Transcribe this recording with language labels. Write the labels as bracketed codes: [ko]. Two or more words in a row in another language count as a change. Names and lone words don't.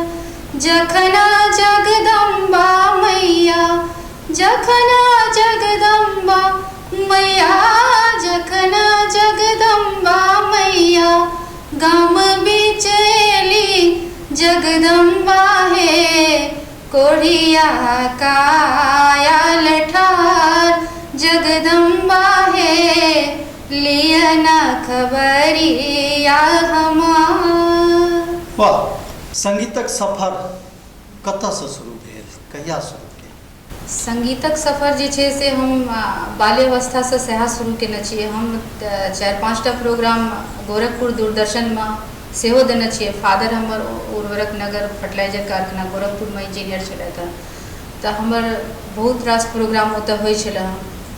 [mai] जखना जगदम्बा मैया, जखना जगदम्बा मैया, जखना जगदम्बा मैया गाम बीच एली, जगदम्बा हे कोढ़िया काया लठार, जगदम्बा हे लियना खबरिया हमार। वाह, संगीतक सफर कतऽ से शुरू भेल, कहिया शुरू भेल? संगीतक सफर जे छै से हम बाल्यावस्था से सएह शुरू केने छियै। हम 4-5 टा प्रोग्राम गोरखपुर दूरदर्शन में सेहो देने छियै। फादर हमर उर्वरक नगर फर्टिलाइजर कारखाना गोरखपुर में इंजीनियर छलथि हैं, तो हमर बहुत रास प्रोग्राम ओतऽ होइ छलै हैं।